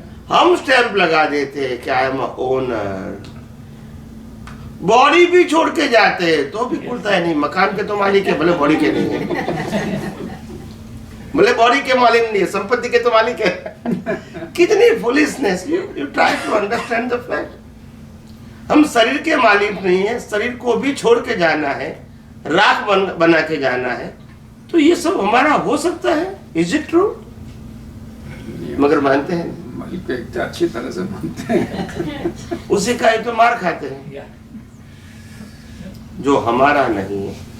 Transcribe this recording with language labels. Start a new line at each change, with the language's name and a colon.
Hindi: हम स्टैंप लगा देते हैं कि
English: I am owner.
Hindi: बॉडी भी छोड़ के जाते हैं तो भी खुलता है नहीं। मकान के तो मालिक है, भले बॉडी के नहीं है, भले बॉडी के मालिक नहीं है, संपत्ति के तो मालिक है, कितनी foolishness.
English: You try to understand the fact.
Hindi: हम शरीर के मालिक नहीं है, शरीर को भी छोड़ के जाना है, राख बना के जाना है. तो ये सब हमारा हो सकता है.
English: Is it true?
Hindi: मगर मानते हैं मालिक को एक अच्छी तरह से मानते हैं. उसी का ही तो मार खाते हैं जो हमारा नहीं है.